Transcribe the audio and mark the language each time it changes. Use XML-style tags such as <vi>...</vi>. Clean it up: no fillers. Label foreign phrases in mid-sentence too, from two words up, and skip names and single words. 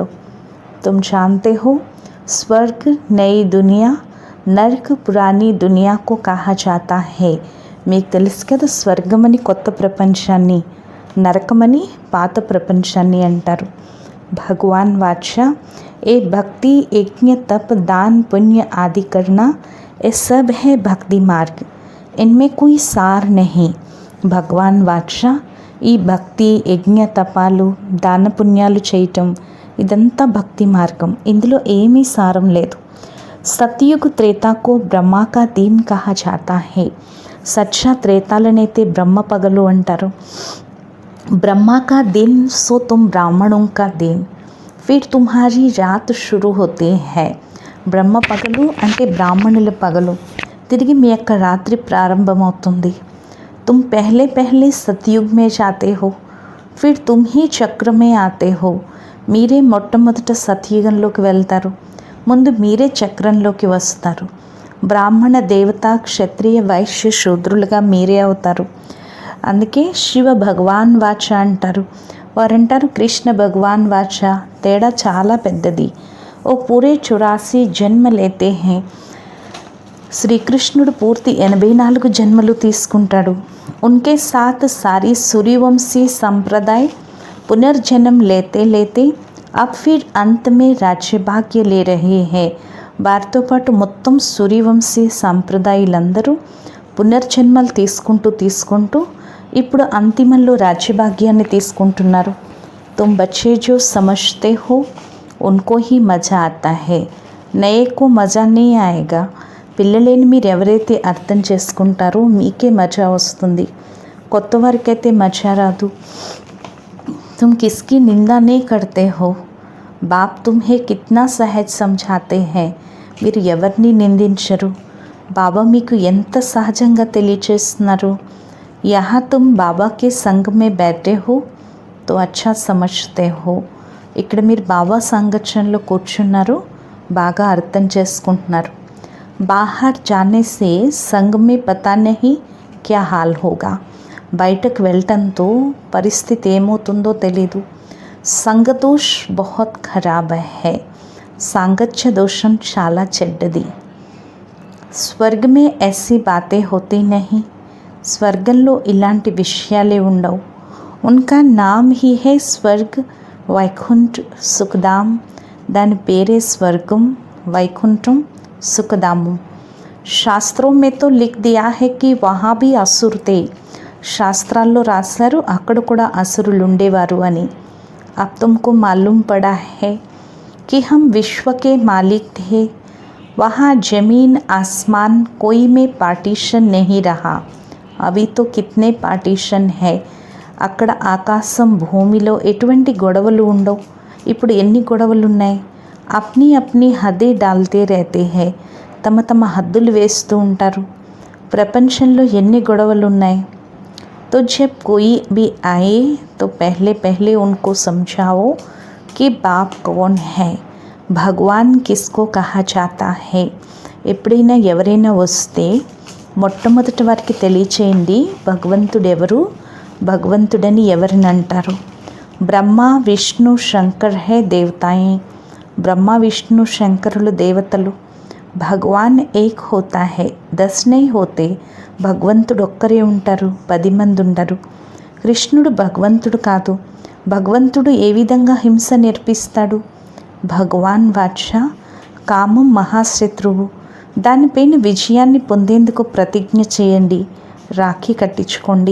<hi>तुम जानते हो स्वर्ग नई दुनिया, नरक पुरानी दुनिया को कहा जाता है.</hi> <te>మీకు తెలుసు కదా స్వర్గమని కొత్త ప్రపంచాన్ని, నరకమని పాత ప్రపంచాన్ని అంటారు.</te> <hi>भगवान वाचा ए भक्ति यज्ञ तप दान पुण्य आदि करना ये सब है भक्ति मार्ग. इनमें कोई सार नहीं. भगवान वाचा</hi> <te>ఈ భక్తి యజ్ఞ తపాలు దాన పుణ్యాలు చేయటం ఇదంతా భక్తి మార్గం. ఇందులో ఏమీ సారం లేదు.</te> <hi>सतयुग त्रेता को ब्रह्मा का दिन कहा जाता है.</hi> <te>సచ్చా త్రేతాలనైతే బ్రహ్మ పగలు అంటారు.</te> <hi>ब्रह्मा का दिन सो तुम ब्राह्मणों का दिन, फिर तुम्हारी रात शुरू होती है.</hi> <te>బ్రహ్మ పగలు అంటే బ్రాహ్మణుల పగలు, తిరిగి మీ యొక్క రాత్రి ప్రారంభమవుతుంది.</te> <hi>तुम पहले पहले सतयुग में जाते हो, फिर तुम ही चक्र में आते हो.</hi> <te>మీరే మొట్టమొదట సతయుగంలోకి వెళ్తారు, ముందు మీరే చక్రంలోకి వస్తారు. బ్రాహ్మణ దేవత క్షత్రియ వైశ్య శూద్రులుగా మీరే అవుతారు. అందుకే</te> <hi>शिव भगवान वाच</hi> <te>అంటారు. వారంటారు</te> <hi>कृष्ण भगवान वाच</hi> <te>తేడా చాలా పెద్దది.</te> <hi>वो पूरे 84 जन्म लेते हैं.</hi> <te>శ్రీకృష్ణుడు పూర్తి 84 జన్మలు తీసుకుంటాడు.</te> <hi>उनके साथ सारी सूर्यवंशी संप्रदाय पुनर्जन्म लेते लेते अब फिर अंत में राज्य भाग्य ले रहे हैं.</hi> <te>వారితో పాటు మొత్తం సూర్యవంశీ సాంప్రదాయులందరూ పునర్జన్మలు తీసుకుంటూ ఇప్పుడు అంతిమంలో రాజ్యభాగ్యాన్ని తీసుకుంటున్నారు.</te> <hi>तुम बच्चे जो समझते हो उनको ही मज़ा आता है, नए को मज़ा नहीं आएगा.</hi> <te>పిల్లలేని మీరు ఎవరైతే అర్థం చేసుకుంటారో మీకే మజా వస్తుంది, కొత్త వారికైతే మజా రాదు.</te> <hi>तुम किसकी निंदा नहीं करते हो, बाप तुम्हें कितना सहज समझाते हैं.</hi> <te>మీరు ఎవరిని నిందించరు, బాబా మీకు ఎంత సహజంగా తెలియచేస్తున్నారు.</te> <hi>यहाँ तुम बाबा के संग में बैठे हो तो अच्छा समझते हो.</hi> <te>ఇక్కడ మీరు బాబా సంగచనలో కూర్చున్నారు, బాగా అర్థం చేసుకుంటున్నారు.</te> <hi>बाहर जाने से संग में पता नहीं क्या हाल होगा.</hi> <te>బయటకు వెళ్ళటంతో పరిస్థితి ఏమవుతుందో తెలీదు.</te> <hi>संगदोष बहुत खराब है.</hi> <te>సాంగత్య దోషం చాలా చెడ్డది.</te> <hi>स्वर्ग में ऐसी बातें होती नहीं.</hi> <te>స్వర్గంలో ఇలాంటి విషయాలే ఉండవు.</te> <hi>उनका नाम ही है स्वर्ग वैकुंठ सुखधाम.</hi> <te>దాని పేరే స్వర్గం, వైకుంఠం, సుఖధాము.</te> <hi>शास्त्र में तो लिख दिया है कि वहाँ भी असुर थे.</hi> <te>శాస్త్రాల్లో రాశారు అక్కడ కూడా అసురులు ఉండేవారు అని.</te> <hi>अब तुमको मालूम पड़ा है कि हम विश्व के मालिक थे. वहाँ ज़मीन आसमान कोई में पार्टीशन नहीं रहा. अभी तो कितने पार्टीशन है.</hi> <te>అక్కడ ఆకాశం భూమిలో ఎటువంటి గొడవలు ఉండవు. ఇప్పుడు ఎన్ని గొడవలు ఉన్నాయి.</te> <hi>अपनी अपनी हदें डालते रहते हैं.</hi> <te>తమ తమ హద్దులు వేస్తూ ఉంటారు. ప్రపంచంలో ఎన్ని గొడవలు ఉన్నాయి.</te> <hi>तो जब कोई भी आए तो पहले पहले उनको समझाओ कि बाप कौन है, भगवान किसको कहा जाता है.</hi> <te>ఎప్పుడైనా ఎవరైనా వస్తే మొట్టమొదటి వారికి తెలియచేయండి భగవంతుడు ఎవరు, భగవంతుడని ఎవరిని అంటారు.</te> <hi>ब्रह्मा विष्णु शंकर हैं देवताएं.</hi> <te>బ్రహ్మ విష్ణు శంకరులు దేవతలు.</te> <hi>भगवान एक होता है, 10 नहीं होते.</hi> <te>భగవంతుడు ఒక్కరే ఉంటారు, 10 మంది ఉండరు. కృష్ణుడు భగవంతుడు కాదు. భగవంతుడు ఏ విధంగా హింస నేర్పిస్తాడు.</te> <hi>भगवान वाच</hi> <te>కామం మహాశత్రువు. దానిపైన విజయాన్ని పొందేందుకు ప్రతిజ్ఞ చేయండి, రాఖీ కట్టించుకోండి.</te>